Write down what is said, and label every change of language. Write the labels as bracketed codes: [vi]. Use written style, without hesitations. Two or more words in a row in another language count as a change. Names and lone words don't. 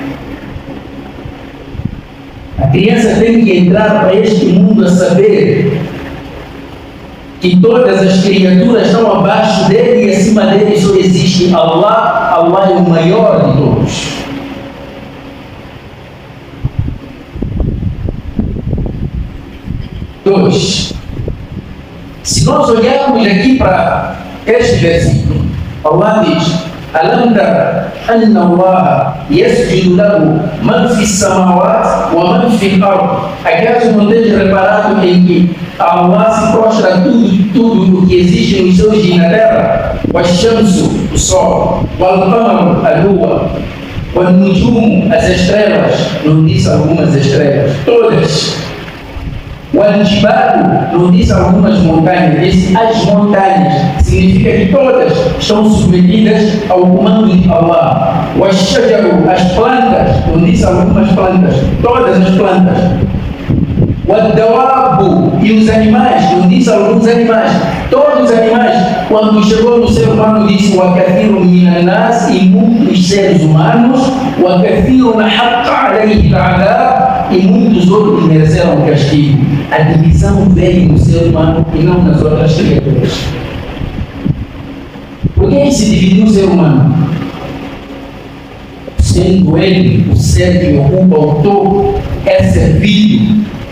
[pt] A criança tem que entrar para este mundo a saber que todas as criaturas estão abaixo dele e acima dele só existe Allah. Allah é o maior de todos. 2. Se nós olharmos aqui para este versículo, Allah diz: [ar] ألم تر أن الله يسجد له من في السماوات ومن في الأرض. [pt] Acaso não tens reparado em que Allah se prostra tudo o que existe nos céus e na terra? Washamsu, o sol, wal-qamaru, a lua, wal-nujumu, as estrelas, não disse algumas estrelas, todas. Wal-jibalu, não disse algumas montanhas, disse as montanhas, significa que todas estão submetidas ao comando de Allah. Wash-shajaru, as plantas, não disse algumas plantas, todas as plantas. Wad-dawabu, e os animais, não disse alguns animais, todos os animais. Quando chegou no ser humano, disse: [ar] وَكَثِيرٌ مِنَ النَّاسِ, [pt] e muitos seres humanos, [ar] وَكَثِيرٌ حَقَّ عَلَيْهِ الْعَذَابُ, [pt] e muitos outros mereceram o castigo. A divisão veio no ser humano e não nas outras criaturas. Por que se dividiu o ser humano? Sendo ele o ser que ocupa o topo, é servido.